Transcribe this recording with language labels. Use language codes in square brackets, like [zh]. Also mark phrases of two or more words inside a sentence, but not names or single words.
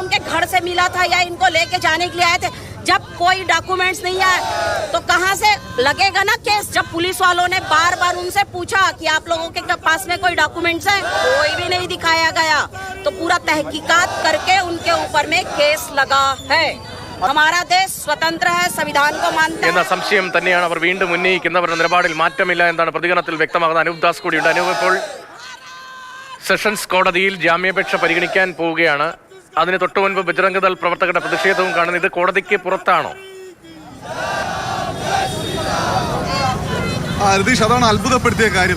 [hi] उनके घर से मिला था या इनको लेके जाने के लिए आए थे? जब कोई डॉक्यूमेंट्स नहीं आए तो कहां से लगेगा ना केस? जब पुलिस वालों ने बार बार उनसे पूछा कि आप लोगों के पास में कोई डॉक्यूमेंट्स है, कोई भी नहीं दिखाया गया, तो पूरा तहकीकात करके उनके ऊपर में केस लगा है. हमारा देश स्वतंत्र है, संविधान को मानता है. [ml] എന്ന സംശയം തന്നെയാണ് അവർ വീണ്ടും ഉന്നയിക്കുന്നവരുടെ നിലപാടിൽ മാറ്റമില്ല എന്നാണ് പ്രതികരണത്തിൽ വ്യക്തമാകുന്നത്. അനൂപ് ദാസ് കൂടിയുണ്ട്. അനൂപ്, ഇപ്പോൾ സെഷൻസ് കോടതിയിൽ ജാമ്യാപേക്ഷ പരിഗണിക്കാൻ പോവുകയാണ്. അതിന് തൊട്ടു മുൻപ് ബജറംഗ് ദൾ പ്രവർത്തകരുടെ പ്രതിഷേധവും കാണുന്നത്. ഇത് കോടതിക്ക് പുറത്താണോ? രതീഷ്, അതാണ് അത്ഭുതപ്പെടുത്തിയ കാര്യം.